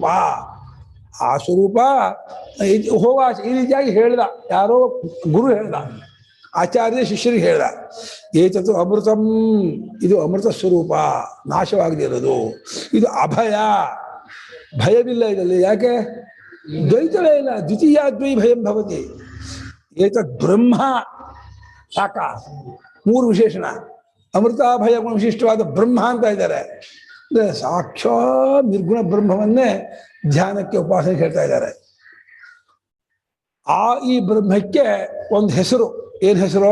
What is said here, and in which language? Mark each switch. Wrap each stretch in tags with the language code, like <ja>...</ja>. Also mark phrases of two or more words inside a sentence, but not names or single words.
<kn>ಆ ಸ್ವರೂಪ ಹೋಗಾಶ ಈ ರೀತಿಯಾಗಿ ಹೇಳ್ದ. ಯಾರೋ ಗುರು ಹೇಳ್ದ, ಆಚಾರ್ಯ ಶಿಷ್ಯರಿಗೆ ಹೇಳ್ದ.</kn> <sa>ಏತತ್ತು ಅಮೃತಂ,</sa> <kn>ಇದು ಅಮೃತ ಸ್ವರೂಪ, ನಾಶವಾಗದಿರೋದು. ಇದು ಅಭಯ, ಭಯವಿಲ್ಲ ಇದರಲ್ಲಿ. ಯಾಕೆ? ದ್ವೈತವೇ ಇಲ್ಲ.</kn> <sa>ದ್ವಿತೀಯಾದ್ವೈ ಭಯಂ ಭವತಿ. ಏತತ್ ಬ್ರಹ್ಮ ಸಾಕ.</sa> <kn>ಮೂರು ವಿಶೇಷಣ. ಅಮೃತ ಭಯ ಗುಣ ವಿಶಿಷ್ಟವಾದ ಬ್ರಹ್ಮ ಅಂತ ಇದ್ದಾರೆ. ಸಾಕ್ಷಾತ್ ನಿರ್ಗುಣ ಬ್ರಹ್ಮವನ್ನೇ ಧ್ಯಾನಕ್ಕೆ ಉಪಾಸನೆ ಹೇಳ್ತಾ ಇದ್ದಾರೆ. ಈ ಬ್ರಹ್ಮಕ್ಕೆ ಒಂದು ಹೆಸರು. ಏನ್ ಹೆಸರು?</kn>